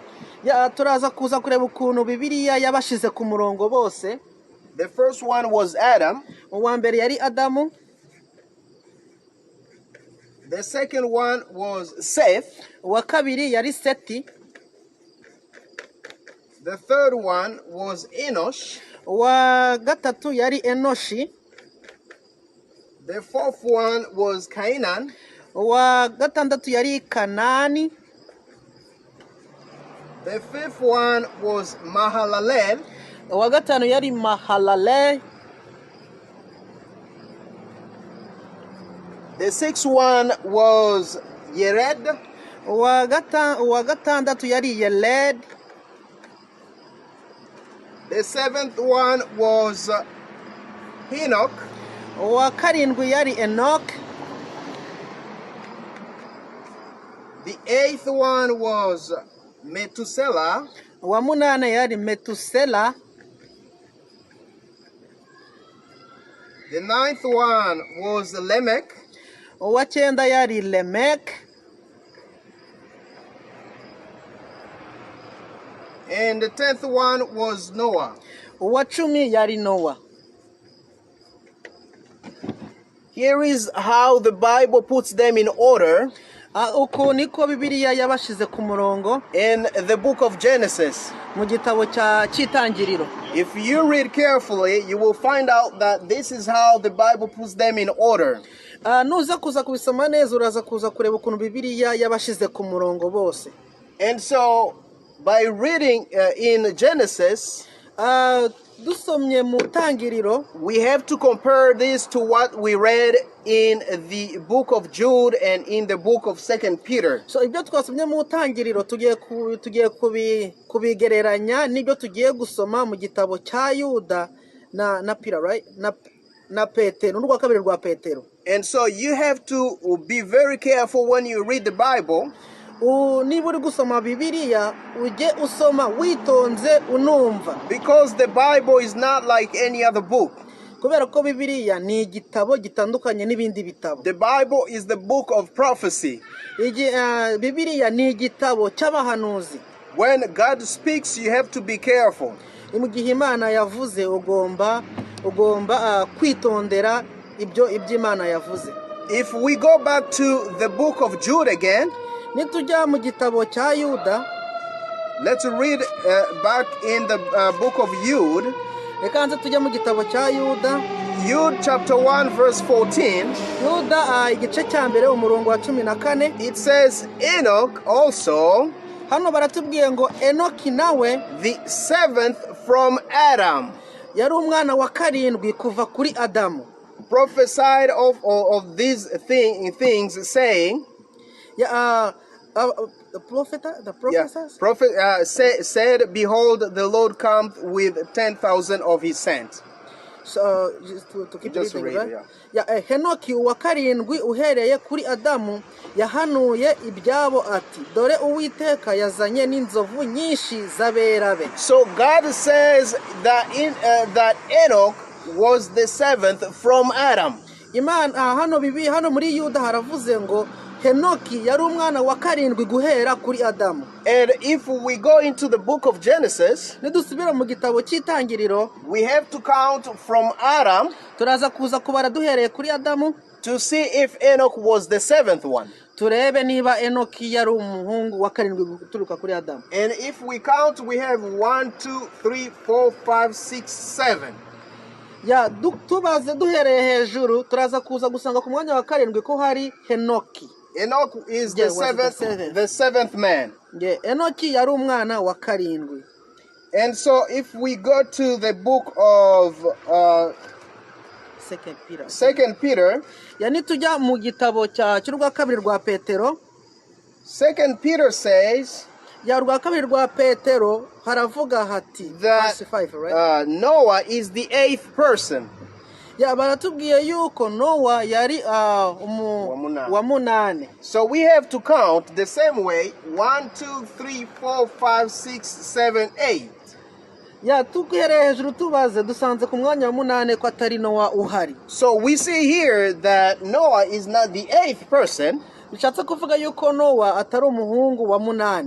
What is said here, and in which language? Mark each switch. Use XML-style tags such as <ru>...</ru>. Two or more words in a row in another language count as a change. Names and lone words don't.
<rw>Ya turaza kuza kureba ukuntu Bibiliya yabashize ku murongo bose.</rw> <en>The first one was Adam.</en> <rw>Uwa mbere yari Adamu.</rw> <en>The second one was Seth.</en> <rw>Uwa kabiri yari Seti.</rw> <en>The third one was Enosh.</en> <rw>Uwa gatatu yari Enoshi.</rw> <en>The fourth one was Canaan.</en> <rw>Uwa gatandatu yari Kanani.</rw> <en>The fifth one was Mahalalel.</en> <rw>Uwa gatanu yari Mahalalel.</rw> <en>The sixth one was Yered.</en> <rw>Uwa gatandatu yari Yeled.</rw> <en>The seventh one was Enoch.</en> <rw>Uwa karindwi yari Enoch.</rw> <en>The eighth one was Methuselah.</en> <rw>Uwa munane yari Metusela.</rw> <en>The ninth one was Lamech.</en> <rw>Uwa cyenda yari Lamech.</rw> <en>And the 10th one was Noah.</en> <rw>Uwa cumi yari Noah.</rw> <en>Here is how the Bible puts them in order.</en> <rw>Uko niko Bibiliya yabashize ku murongo</rw> <en>in the book of Genesis.</en> <rw>mu gitabo cy'itangiriro.</rw> <en>If you read carefully, you will find out that this is how the Bible puts them in order.</en> <rw>Nuza kuza kubisoma neza uraza kuza kureba ukuntu Bibiliya yabashize ku murongo bose.</rw> <en>And so by reading in Genesis,</en> <rw>dusomye mu tangiriro,</rw> <en>we have to compare this to what we read in the book of Jude and in the book of 2 Peter.</en> <rw>So ibyo twasomye mu tangiriro tugiye kubigereranya n'ibyo tugiye gusoma mu gitabo cya Yuda na Peter, right? Na Petero n'urwa kabiri rwa Petero.</rw> <en>And so you have to be very careful when you read the Bible.</en> <rw>Niba uri gusoma Bibiliya ujye usoma witonze unumva,</rw> <en>because the Bible is not like any other book.</en> <rw>Kubera ko Bibiliya ni igitabo gitandukanye n'ibindi bitabo.</rw> <en>The Bible is the book of prophecy.</en> <rw>Bibiliya ni igitabo cy'abahanuzi.</rw> <en>When God speaks, you have to be careful.</en> <rw>Mu gihe Imana yavuze ugomba kwitondera ibyo Imana yavuze.</rw> <en>If we go back to the book of Jude again,</en> <rw>nitujya mu gitabo cya Yuda,</rw> <en>let's read back in the book of Jude.</en> <rw>Reka nze tujya mu gitabo cya Yuda.</rw> <en>Jude chapter 1 verse 14.</en> <rw>Yuda igice cya mbere umurongo wa 14.</rw> <en>It says Enoch also,</en> <rw>hano baratubwiye ngo Enoki nawe,</rw> <en>the seventh from Adam,</en> <rw>yari umwana wa karindwi kuva kuri Adamu,</rw> <en>prophesied of these things saying, the prophet said, behold, the Lord cometh with 10,000 of his saints. So just to keep just reading, read, right?</en> <rw>Henoki uwa karindwi uhereye kuri Adamu yahanuye ibyabo ati dore Uwiteka yazanye n'inzovu nyinshi z'aberabe.</rw> <en>So God says that that Enoch was the seventh from Adam.</en> <rw>Imana hano muri Yuda haravuze ngo Henoki yari umwana wa karindwi guhera kuri Adamu.</rw> <en>And if we go into the book of Genesis,</en> <rw>nidusubira mu gitabo cy'itangiriro,</rw> <en>we have to count from Adam,</en> <rw>turaza kuza kubara duhereye kuri Adamu,</rw> <en>to see if Enoch was the seventh one.</en> <rw>Turebe niba Enoki yari umuhungu wa karindwi guturuka kuri Adamu.</rw> <en>And if we count, we have 1, 2, 3, 4, 5, 6, 7.</en> <rw>Tubaze duhereye hejuru turaza kuza gusanga ku mwanya wa karindwi ko hari Henoki.</rw> <en>Enoch is the seventh man.</en> <rw>Enoki yari umwana wa karindwi.</rw> <en>And so if we go to the book of 2 Peter,</en> <rw>nitujya mu gitabo cy'urwa kabiri rwa Petero,</rw> <en>2 Peter says,</en> <rw>rwa kabiri rwa Petero haravuga hati</rw> <en>that Noah is the eighth person.</en> <rw>ya baratubwiye yuko Nowa yari wa munane.</rw> <en>So we have to count the same way: 1, 2, 3, 4, 5, 6, 7, 8.</en> <rw>ya tukuhereye hejuru tubaze dusanze ku mwanya wa munane ko atari Nowa uhari.</rw> <en>So we see here that Noah is not the 8th person,</en> <rw>bishatse kuvuga yuko Nowa atari umuhungu wa munane,</rw>